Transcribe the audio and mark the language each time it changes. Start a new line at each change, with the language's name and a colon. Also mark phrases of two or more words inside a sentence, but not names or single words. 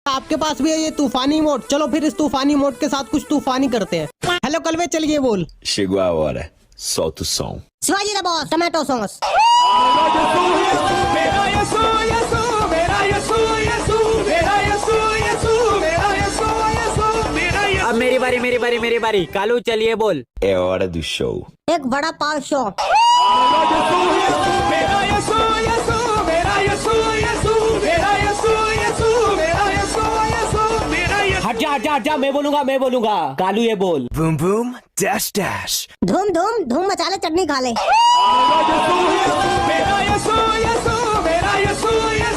Hindi: आपके पास भी है ये तूफानी मोड, चलो फिर इस तूफानी मोड के साथ कुछ तूफानी करते हैं। हेलो कलवे, चलिए बोल।
Portuguese: Chegou a hora. Solta o som.
English: Shivaji the Boss, tomato sauce.
Hindi: अब मेरी बारी। कालू चलिए बोल।
Portuguese: É hora do show.
Hindi: एक बड़ा पाव शो। हट जा, मैं बोलूंगा। कालू ये बोल।
English: Boom boom dash dash.
Hindi: धूम मचा ले, चटनी खा ले।